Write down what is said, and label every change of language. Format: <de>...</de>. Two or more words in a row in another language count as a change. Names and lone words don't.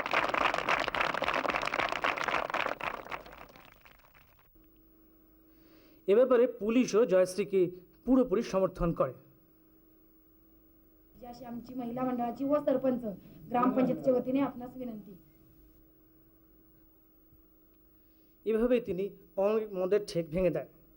<bn>এ ব্যাপারে পুলিশও জয়শ্রীকে পুরোপুরি সমर्थन করে।</bn> <mr>जी अशी आमची महिला मंडळाची व सरपंच ग्रामपंचायतीच्या वतीने आपणास विनंती।</mr> <bn>এভাবেই তিনি অনেক মদের ঠেক ভেঙে দেন।</bn>